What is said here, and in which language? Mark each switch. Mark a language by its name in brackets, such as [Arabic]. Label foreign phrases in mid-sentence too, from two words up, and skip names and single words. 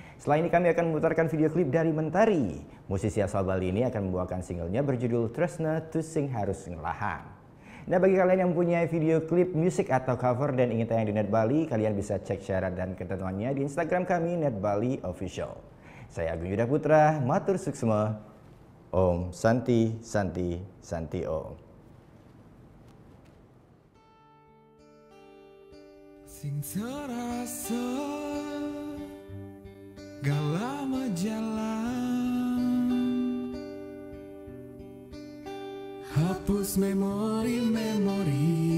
[Indonesian] Setelah ini kami akan memutarkan video klip dari Mentari. Musisi asal Bali ini akan membawakan singlenya berjudul Tresna Tusing Harus Ngelahan. Nah, bagi kalian yang punya video klip musik atau cover dan ingin tayang di Net Bali, kalian bisa cek syarat dan ketentuannya di Instagram kami Net Bali Official. Saya Agung Yuda Putra, [Balinese] matur suksma, Om Santi Santi Santi Om. [Indonesian] Sing serasa gak lama jalan, hapus memori-memori